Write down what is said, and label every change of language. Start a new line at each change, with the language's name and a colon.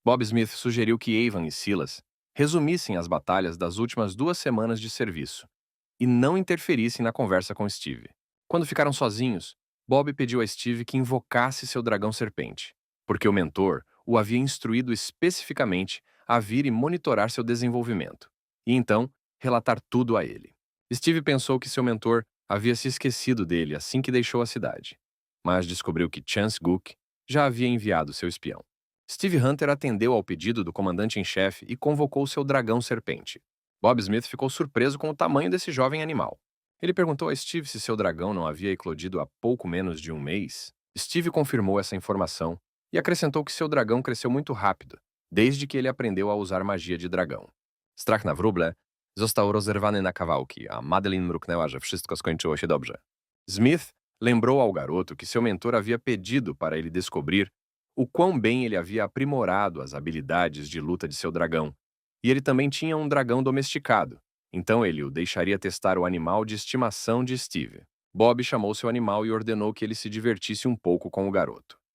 Portuguese: Bob Smith sugeriu que Evan e Silas resumissem as batalhas das últimas 2 semanas de serviço e não interferissem na conversa com Steve. Quando ficaram sozinhos, Bob pediu a Steve que invocasse seu dragão serpente, porque o mentor o havia instruído especificamente a vir e monitorar seu desenvolvimento, e então relatar tudo a ele. Steve pensou que seu mentor havia se esquecido dele assim que deixou a cidade, mas descobriu que Chance Gook já havia enviado seu espião. Steve Hunter atendeu ao pedido do comandante em chefe e convocou seu dragão serpente. Bob Smith ficou surpreso com o tamanho desse jovem animal. Ele perguntou a Steve se seu dragão não havia eclodido há pouco menos de um mês. Steve confirmou essa informação e acrescentou que seu dragão cresceu muito rápido, desde que ele aprendeu a usar magia de dragão.
Polish: Strach na wróble został rozerwany na kawałki, a Madeline mruknęła, że wszystko skończyło się dobrze.
Portuguese: Smith lembrou ao garoto que seu mentor havia pedido para ele descobrir o quão bem ele havia aprimorado as habilidades de luta de seu dragão, e ele também tinha um dragão domesticado, então ele o deixaria testar o animal de estimação de Steve. Bob chamou seu animal e ordenou que ele se divertisse um pouco com o garoto.